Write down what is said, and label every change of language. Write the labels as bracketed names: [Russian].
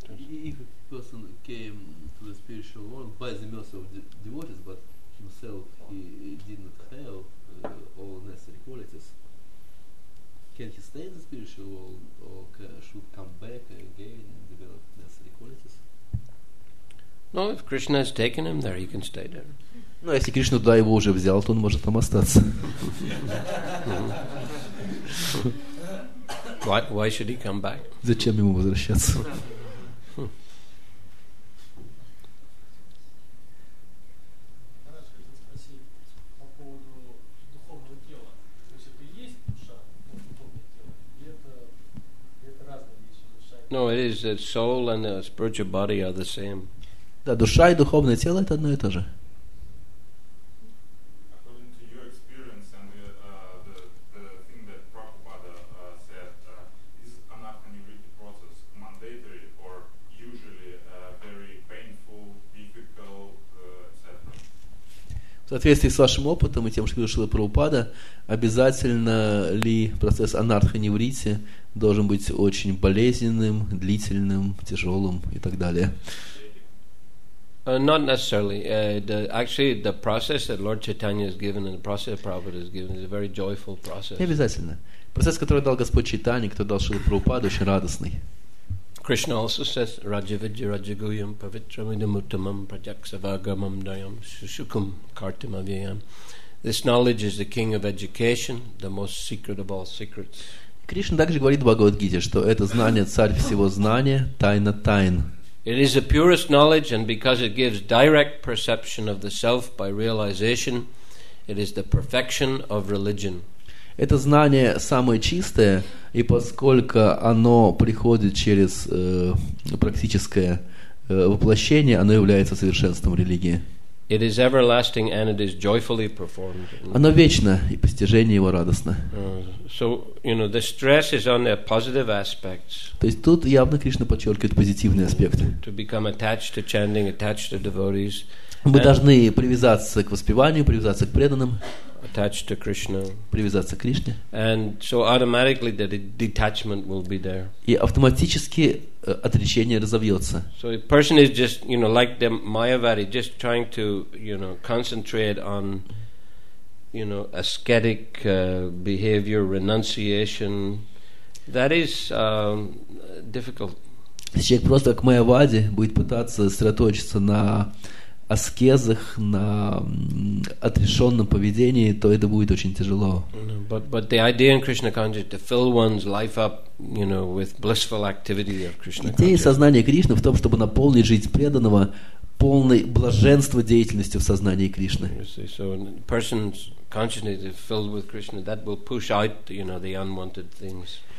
[English] If a person came to the spiritual world by the mercy of devotees, but himself he did not have all necessary qualities, can he stay in the spiritual world or should come back again and develop necessary qualities? No, if Krishna has taken him there, he can stay there. [Russian] Ну, если Кришна туда его уже взял, то он может там остаться. [English] Why should he come back? [Russian] Зачем ему возвращаться? [English] No, it is the soul and the spiritual body are the same. [Russian] Да, душа и духовное тело — это одно и то же. [English] According to your experience and the thing that Prabhupada said, is anartha-nivritti process mandatory or usually very painful, difficult, etc.? [Russian] В соответствии с вашим опытом и тем, что говорил Шрила Прабхупада, обязательно ли процесс анартха-ниврити должен быть очень болезненным, длительным, тяжелым и так далее? [English] Not necessarily. Actually, the process that Lord Chaitanya has given and the process Prabhupada has given is a very joyful process. [Russian] Не обязательно. Процесс, который дал Господь Чайтанья, который дал Шрила Прабхупада, очень радостный. [English] Krishna also says, [Sanskrit] Rajavidya Rajaguyam Pavitramidamuttamam Prajaksavagamam Dayam Sushukum Kartim Avyayam. [English] This knowledge is the king of education, the most secret of all secrets. [Russian] Кришна также говорит в Бхагавад-гите, что это знание царь всего знания, тайна тайн. [English] It is the purest knowledge, and because it gives direct perception of the self by realization, it is the perfection of religion. [Russian] Это знание самое чистое, и поскольку оно приходит через практическое воплощение, оно является совершенством религии. [English] It is everlasting and it is joyfully performed. [Russian] Оно вечно, и постижение его радостно. [English] So, the stress is on the positive aspects. [Russian] То есть тут явно Кришна подчеркивает позитивные аспекты. [English] To become attached to chanting, attached to devotees. [Russian] Мы должны привязаться к воспеванию, привязаться к преданным, [English] Attached to Krishna. [Russian] привязаться к Кришне. [English] And so automatically the detachment will be there. [Russian] И автоматически отречение разовьется. [English] So a person is just, like the Mayavadi, just trying to, concentrate on, ascetic behavior, renunciation. That is difficult. [Russian] Если человек просто как Майявади будет пытаться сосредоточиться на аскезах, на отрешенном поведении, то это будет очень тяжело. [English] But the idea in Krishna consciousness to fill one's life up, with blissful activity of Krishna [Russian] Идея [English] consciousness. [Russian] сознания Кришны в том, чтобы наполнить жизнь преданного полной блаженства деятельностью в сознании Кришны. [English] So a person's consciousness is filled with Krishna, that will push out, the unwanted things.